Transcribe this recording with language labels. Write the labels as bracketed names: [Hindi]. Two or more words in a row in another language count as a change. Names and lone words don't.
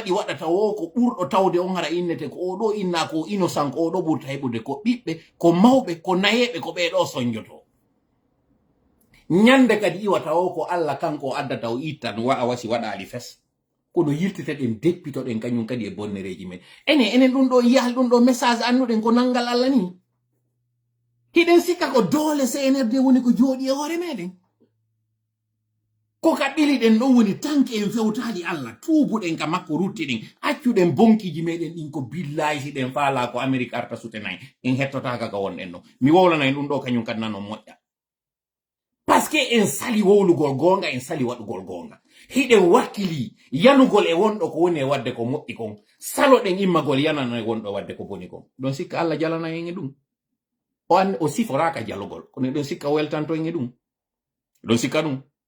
[Fula] ɗi waɗata wo ko ɓurɗo tawde on hara innete ko oɗo inna ko innocent ko oɗo ɓurta heɓude ko ɓiɓɓe ko mawɓe ko nayeɓe ko ɓeɗo soñjoto ñande kadi iwata o ko Allah kanko addata o ittan wa a wasi waɗali fes kono yiltita ɗen deppitoɗen kañum kadi e bonnereji men enen ɗum ɗo yiyal ɗum ɗo message annuɗen ko nangal Allah ni hiɗen sikka ko doole CNRD woni ko jooɗi e hoore meɗen ko ka ɓiliɗen ɗon woni tanke en fewtali Allah tuubuɗen ka makko ruttiɗen accuɗen bonkiji meɗen ɗin ko billahi siɗen faala ko Amérique arta sutenayi en hettotaka ka wonɗen ɗo mi wowlanayi ɗum ɗo kañum kadi nano moƴƴa [French] par ce que [Fula] en sali wowlugol gonga en sali waɗugol gonga hiɗen wakkili yanugol e wonɗo ko woni e wadde ko moƴƴi kon saloɗen immagol yanana e wonɗo wadde ko boni kon ɗon sikka Allah jalana en e ɗum o siforaka jalugol kono ɗon sikka weltanto en e ɗum ɗon sikka ɗum